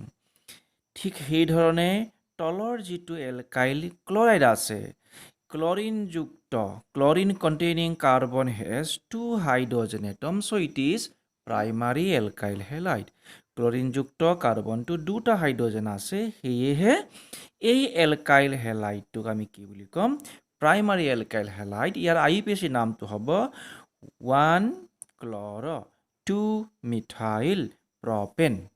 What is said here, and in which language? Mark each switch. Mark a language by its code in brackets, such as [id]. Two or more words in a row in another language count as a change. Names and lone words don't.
[as] ঠিক সেই ধৰণে তলৰ যিটো [en] alkyl chloride [as] আছে, ক্লৰিনযুক্ত, [en] chlorine containing carbon has 2 hydrogen atom, so it is primary alkyl halide. [as] ক্লৰিনযুক্ত কাৰ্বনটো 2টা হাইড্ৰোজেন আছে, সেয়েহে এই [en] alkyl halide [as] আমি কি বুলি ক'ম? [en] primary alkyl halide. [as] ইয়াৰ আইউপিএচি নামটো হ'ব 1 ক্লৰো 2 [en] methyl propane.